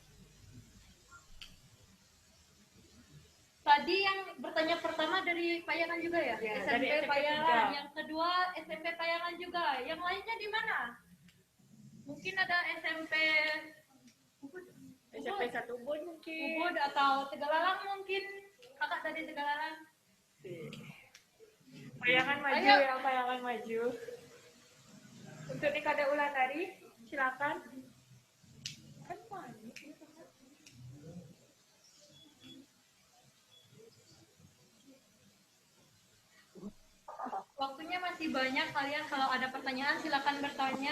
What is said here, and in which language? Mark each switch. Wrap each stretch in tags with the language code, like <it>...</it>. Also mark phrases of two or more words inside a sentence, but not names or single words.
<id>Tadi yang bertanya pertama dari Payangan juga ya? Ya, SMP dari SMP Payangan. 3. Yang kedua SMP Payangan juga. Yang lainnya di mana? Mungkin ada SMP SMP 1 Ubud mungkin. Ubud atau Tegalalang mungkin. Kakak dari Tegalalang. Payangan maju Ayo. ya, payangan maju. Untuk Nikada Ulandari, silakan. Kan panik. Waktunya masih banyak, kalian kalau ada pertanyaan silakan bertanya.</id>